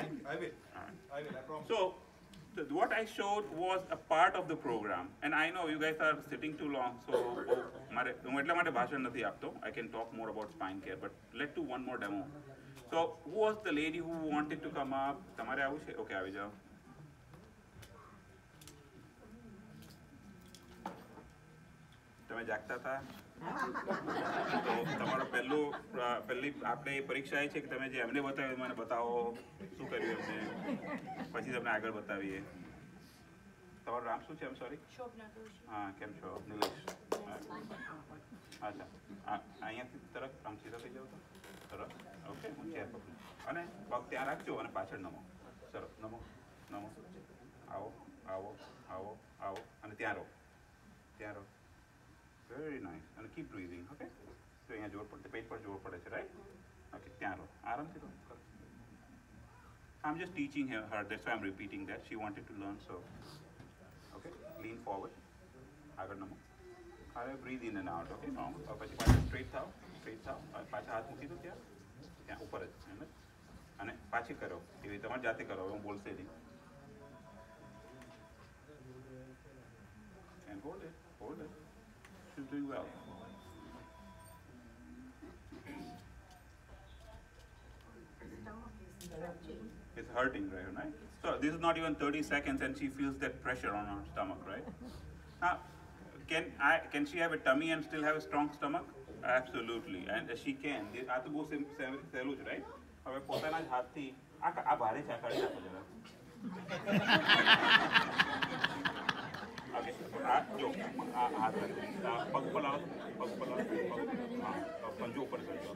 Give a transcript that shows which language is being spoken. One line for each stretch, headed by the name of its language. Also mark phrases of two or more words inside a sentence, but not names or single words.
English: I will. All right. I will, I promise. So, what I showed was a part of the program, and I know you guys are sitting too long, so I can talk more about spine care, but let's do one more demo. So, who was the lady who wanted to come up?
Gujarati: Okay, આવી જાઓ. તમે જાગતા હતા? તો તમારો પહેલી આપણે પરીક્ષા એ છે કે તમે જે એમને બતાવ્યું મને બતાવો શું કર્યું એમને પછી તમને આગળ બતાવીએ. તમારું નામ શું છે?
English: I'm sorry.
Gujarati: હા, કેમ છો? નિલેશ. અચ્છા, અહીંયાથી તરફ આમ સીધા થઈ જાવ તો સરસ. ઓકે, હું ચેર પકડું અને પગ ત્યાં રાખજો અને પાછળ નમો. સરસ, નમો નમો. આવો આવો આવો આવો અને ત્યાં રહો, ત્યાં રહો.
English: Very nice. And keep breathing, okay?
Hindi: So यहाँ जोर पड़ते, पेट पर जोर पड़े छे, right? Okay,
Gujarati: ત્યાં રહો, આરામથી રહો.
English: I'm just teaching her, that's why I'm repeating that. She wanted to learn, so okay. Lean forward.
Gujarati: આગળ નમો.
English: હવે breathe in and out, okay? Normal.
Gujarati: પછી પાછા straight થાઓ, પાછા હાથ મૂકી દો ત્યાં ઉપર જ, સમજ? અને પાછી કરો, એવી તમારે જાતે કરો, હું બોલશે નહીં.
English: And hold it, hold it. She's doing well. It's hurting, right? So this is not even 30 seconds and she feels that pressure on her stomach, right? Now, can she have a tummy and still have a strong stomach? Absolutely, and she can.
Gujarati: આ તો બહુ સહેલું છે, right? હવે પોતાના જ હાથથી આ ભારે છે, આ કાઢી નાખો જરા. Okay, જો હાથ પગ પર લાવો, પંજો ઉપર કરી જાઓ.